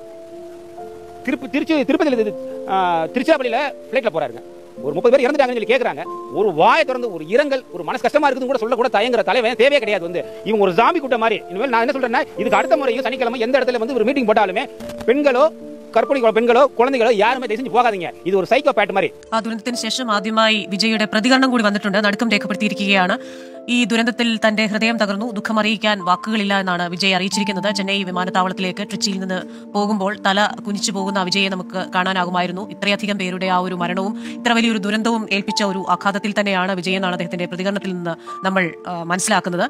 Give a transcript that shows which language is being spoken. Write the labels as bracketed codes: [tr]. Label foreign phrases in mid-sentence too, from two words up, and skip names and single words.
[ta] திருப்பதியில திருச்சிராப்பள்ளியில பிளைட்ல போறாருங்க, ஒரு 30 பேர் இறந்துட்டாங்கன்னு சொல்லி கேட்கறாங்க. ஒரு வாயை திறந்து ஒரு இரங்கல், ஒரு மனசு கஷ்டமா இருக்குன்னு கூட சொல்ல கூட தயங்குற தலைவன் தேவையே கிடையாது. இவங்க ஒரு ஜாம்பி கூட்டம் மாதிரி. இனிமேல் நான் என்ன சொல்றேன்னா, இதுக்கு அடுத்த முறையும் சனிக்கிழமை எந்த இடத்துல ஒரு மீட்டிங் போட்டாலுமே பெண்களோ கற்பனை பெண்களோ குழந்தைகளோ யாருமே தயவு செஞ்சு போகாதீங்க. இது ஒரு சைக்கோ பாத் மாதிரி. [ml] ആ ദുരന്തത്തിന് ശേഷം ആദ്യമായി വിജയുടെ പ്രതികരണം കൂടി വന്നിട്ടുണ്ട്. നടുക്കം രേഖപ്പെടുത്തിയിരിക്കുകയാണ്. ഈ ദുരന്തത്തിൽ തന്റെ ഹൃദയം തകർന്നു, ദുഃഖം അറിയിക്കാൻ വാക്കുകളില്ല എന്നാണ് വിജയ് അറിയിച്ചിരിക്കുന്നത്. ചെന്നൈ വിമാനത്താവളത്തിലേക്ക് ട്രിച്ചിയിൽ നിന്ന് പോകുമ്പോൾ തല കുനിച്ചു പോകുന്ന വിജയെ നമുക്ക് കാണാനാകുമായിരുന്നു. ഇത്രയധികം പേരുടെ ആ ഒരു മരണവും ഇത്ര വലിയൊരു ദുരന്തവും ഏൽപ്പിച്ച ഒരു ആഘാതത്തിൽ തന്നെയാണ് വിജയ് എന്നാണ് അദ്ദേഹത്തിന്റെ പ്രതികരണത്തിൽ നിന്ന് നമ്മൾ മനസ്സിലാക്കുന്നത്.